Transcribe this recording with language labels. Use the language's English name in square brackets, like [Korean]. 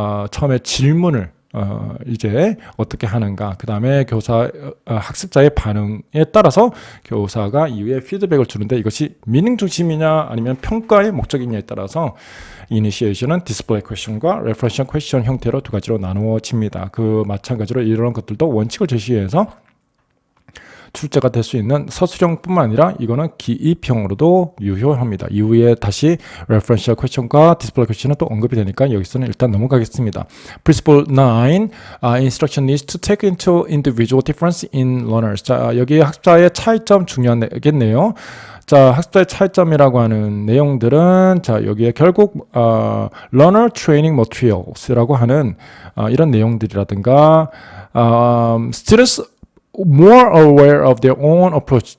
[Korean] 처음에 질문을 이제 어떻게 하는가, 그 다음에 교사 학습자의 반응에 따라서 교사가 이후에 피드백을 주는데 이것이 미닝 중심이냐 아니면 평가의 목적이냐에 따라서 이니시에이션은 디스플레이 퀘션과 레퍼런셜 퀘션 형태로 두 가지로 나누어집니다. 그 마찬가지로 이런 것들도 원칙을 제시해서 출제가 될 수 있는 서술형뿐만 아니라 이거는 기입형으로도 유효합니다. 이후에 다시 referential question과 display question은 또 언급이 되니까 여기서는 일단 넘어가겠습니다. [English] Principle 9, instruction needs to take into individual difference in learners. [Korean] 자, 여기 학습자의 차이점 중요하겠네요. 자, 학습자의 차이점이라고 하는 내용들은 자, 여기에 결국 learner training materials라고 하는 이런 내용들이라든가 [English] students more aware of their own approach.